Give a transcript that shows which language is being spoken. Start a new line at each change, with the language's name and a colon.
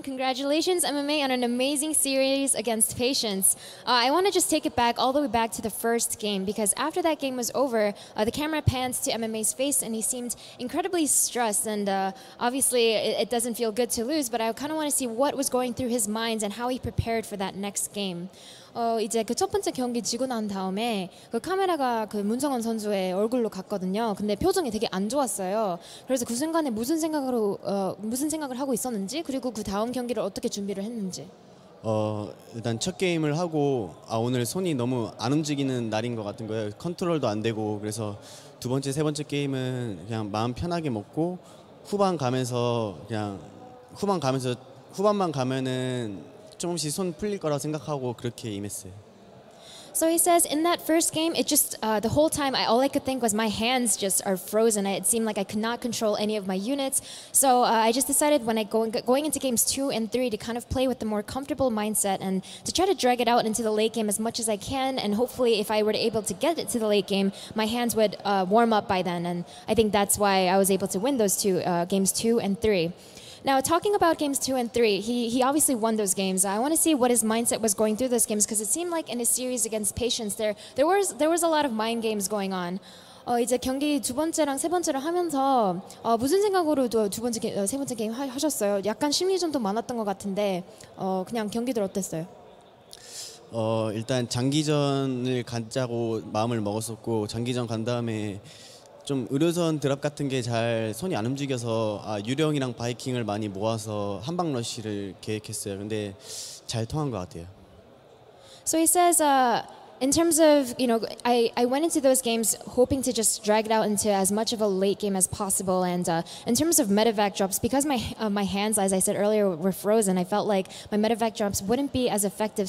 English: Congratulations, MMA, on an amazing series against Patience. I want to just take it back all the way back to the first game, because after that game was over, the camera pans to MMA's face, and he seemed incredibly stressed. And obviously, it doesn't feel good to lose, but I kind of want to see what was going through his mind and how he prepared for that next game.
Korean: 이제 그 첫 번째 경기 지고 난 다음에 그 카메라가 그 문성원 선수의 얼굴로 갔거든요. 근데 표정이 되게 안 좋았어요. 그래서 그 순간에 무슨 생각을 하고 있었는지, 그리고 그 다음 경기를 어떻게 준비를 했는지. 일단 첫 게임을 하고 오늘 손이 너무 안 움직이는 날인 것 같은 거예요. 컨트롤도 안 되고. 그래서 두 번째, 세 번째 게임은 그냥 마음 편하게 먹고 후반만 가면은 조금씩 손 풀릴 거라고 생각하고 그렇게 임했어요.
English: So he says in that first game, it just the whole time all I could think was my hands just are frozen. It seemed like I could not control any of my units. So I just decided when I going into games 2 and 3 to kind of play with the more comfortable mindset and to try to drag it out into the late game as much as I can. And hopefully, if I were able to get it to the late game, my hands would warm up by then. And I think that's why I was able to win those two games 2 and 3. Now, talking about games 2 and 3, he obviously won those games. I want to see what his mindset was going through those games because it seemed like in his series against Patience, there was a lot of mind games going on.
Korean: 이제 경기 두 번째랑 세 번째를 하면서 무슨 생각으로 두 번째 세 번째 게임 하셨어요? 약간 심리전도 많았던 것 같은데 그냥 경기들 어땠어요? 일단 장기전을 갖자고 마음을 먹었었고 장기전 간 다음에 좀 의료선 드랍 같은 게 잘 손이 안 움직여서 유령이랑 바이킹을 많이 모아서 한방 러쉬를 계획했어요. 근데 잘 통한 것 같아요.
English: So he says, in terms of, I went into those games hoping to just drag it out into as much of a late game as possible. And in terms of medevac drops, because my hands, as I said earlier, were frozen, I felt like my medevac drops wouldn't be as effective.